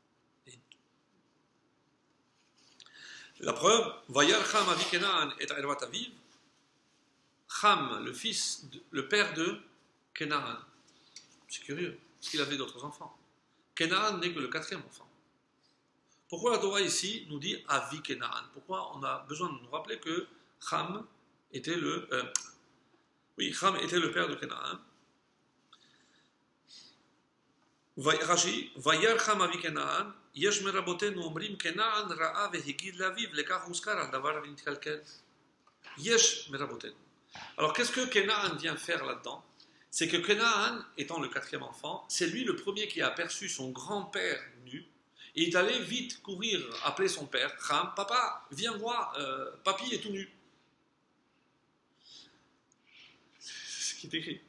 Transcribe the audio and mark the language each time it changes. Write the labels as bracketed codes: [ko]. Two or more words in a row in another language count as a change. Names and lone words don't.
[fr] La preuve, [he] וירא חם אבי כנען את ערות אביו, [fr] Cham, le père de Kenaan. C'est curieux, parce qu'il avait d'autres enfants. Kenaan n'est que le 4e enfant. Pourquoi la Torah ici nous dit [he] אבי כנען? [fr] Pourquoi on a besoin de nous rappeler que Cham était Cham était le père de Kenaan. [he] רש"י, וירא חם אבי כנען, יש מרבותינו אומרים כנען ראה והגיד לאביו לכך הוזכר על דבר ונתקלקל. יש מרבותינו. [fr] Alors qu'est-ce que Kenaan vient faire là-dedans? C'est que Kenaan, étant le 4e enfant, c'est lui le premier qui a aperçu son grand-père nu, et il est allé vite courir, appeler son père, Cham, papa, viens voir, papy est tout nu. C'est ce qui est écrit.